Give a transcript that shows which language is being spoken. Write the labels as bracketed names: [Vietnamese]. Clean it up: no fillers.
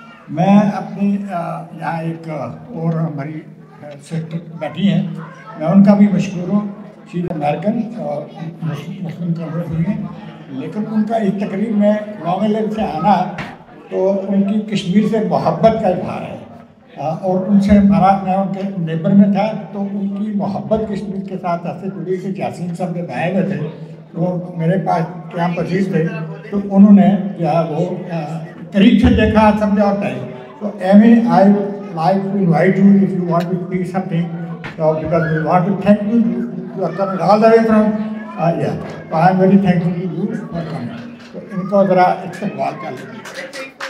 [Hindi] मैं अपनी यहाँ एक और हमारी सिस्टर बैठी हैं, मैं उनका भी मशहूर हूँ, [English] she is American [Hindi] और मुस्लिम कन्वर्ट हुई हैं, लेकिन उनका इस तकरीब में लॉन्ग आइलैंड से आना तो उनकी कश्मीर से मोहब्बत का इजहार है। और उनसे हमारा, मैं उनके नेबर में था तो उनकी मोहब्बत कश्मीर के साथ ऐसे जुड़ी कि यासीन साहब जब आए हुए थे तो मेरे पास क्या पसीज थे तो उन्होंने जो है वो करीब से देखा, समझा होता है। तो Amy I [English] like to invite you if you want to speak something, so because we want to thank you, you are coming all the way from so I am very thankful to you for coming. [Hindi] So इनको ज़रा इस्तेमाल कर लीजिए।